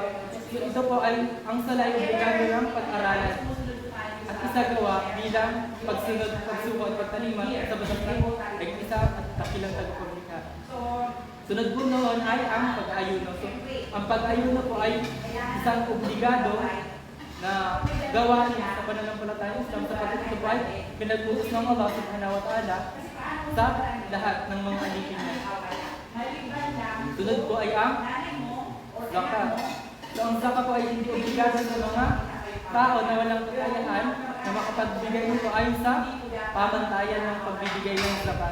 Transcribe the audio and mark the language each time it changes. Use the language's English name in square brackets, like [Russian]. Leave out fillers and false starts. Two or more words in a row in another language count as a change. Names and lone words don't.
[Filipino] So ito po ay ang salay obligado ng pag-aralan at isagawa bilang pagsunod, pagsuko at pagtalima sa batas ng nag-isa at dakilang tagapaglikha. Sunod po noon ay ang pag-ayuno. So ang pag-ayuno po ay isang obligado na gawain sa pananampalatayang Islam sapagkat ito po ay pinag-utos ng Allah [Arabic] سبحانه وتعالى [Filipino] sa lahat ng mga alipin niya. Sunod po ay ang zakat. So ang zakat po ay hindi obligado sa mga tao na walang kakayahan na makapagbigay nito ayon sa pamantayan ng pagbibigay ng zakat.